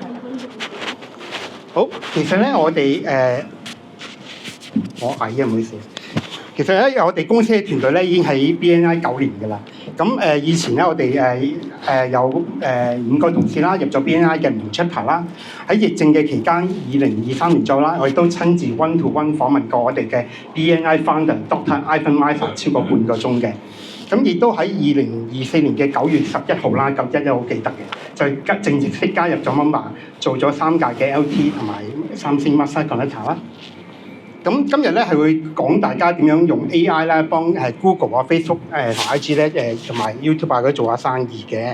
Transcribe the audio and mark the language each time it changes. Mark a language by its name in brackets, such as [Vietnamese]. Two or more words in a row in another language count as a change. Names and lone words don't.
[Cantonese] 好，其實咧我哋我矮啊，唔好意思。其實咧，我哋公司嘅團隊咧已經喺 BNI 9年㗎啦。以前咧，我哋有5個同事啦，入咗 BNI 嘅唔同 chapter 啦。喺疫症嘅期間，2023年左右啦，我亦都親自 [English] one to one [Cantonese] 訪問過我哋嘅 BNI founder Dr. Ivan Misner 超過半個鐘嘅。亦都喺2024年嘅9月11號啦，911好記得嘅，就正式加入咗 Mamba， 做咗3屆嘅 LT 同埋3星 [English] Master Connector [Cantonese] 啦。今日咧係會講大家點樣用 AI 咧幫Google 啊、Facebook 同 IG 咧同埋 YouTube 嗰度做下生意嘅。